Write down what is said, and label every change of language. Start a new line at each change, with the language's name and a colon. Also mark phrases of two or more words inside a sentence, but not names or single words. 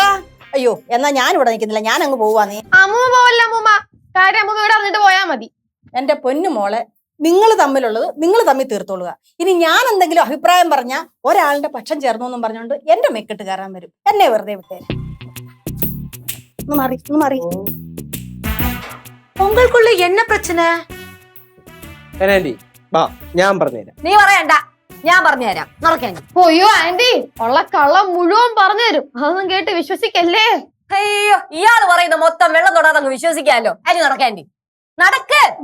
Malayalam: അയ്യോ, എന്നാ ഞാൻ ഇവിടെ നിൽക്കുന്നില്ല, ഞാൻ അങ്ങ് പോവാ. നീ അമ്മൂമ്മ പോവല്ല. അമ്മൂമ്മ കാര്യം അമ്മൂമ്മ ഇവിടെ അറിഞ്ഞിട്ട് പോയാ മതി. എന്റെ പൊന്നു മോളെ, നിങ്ങൾ തമ്മിലുള്ളത് നിങ്ങൾ തമ്മിൽ തീർത്തോളുക. ഇനി ഞാൻ എന്തെങ്കിലും അഭിപ്രായം പറഞ്ഞാൽ ഒരാളുടെ പക്ഷം ചേർന്നു എന്നും പറഞ്ഞുകൊണ്ട് എന്റെ മെക്കിട്ട് കയറാൻ വരും. എന്നെ വെറുതെ വിട്ടേ. ഒന്ന് മാറി.
Tamil: உங்களுக்குள்ள என்ன பிரச்சனை?
Malayalam: ആന്റി വാ ഞാൻ പറഞ്ഞുതരാം. നീ പറയണ്ട, ഞാൻ പറഞ്ഞുതരാം. നടക്കാൻ. അയ്യോ ആന്റി, ഉള്ള കള്ളം മുഴുവൻ പറഞ്ഞു തരും. അതൊന്നും കേട്ട് വിശ്വസിക്കല്ലേ. അയ്യോ, ഇയാള് പറയുന്ന മൊത്തം വെള്ളം തൊടാതെ അങ്ങ് വിശ്വസിക്കാമല്ലോ. അരി നടക്കാൻഡി, നടക്ക്.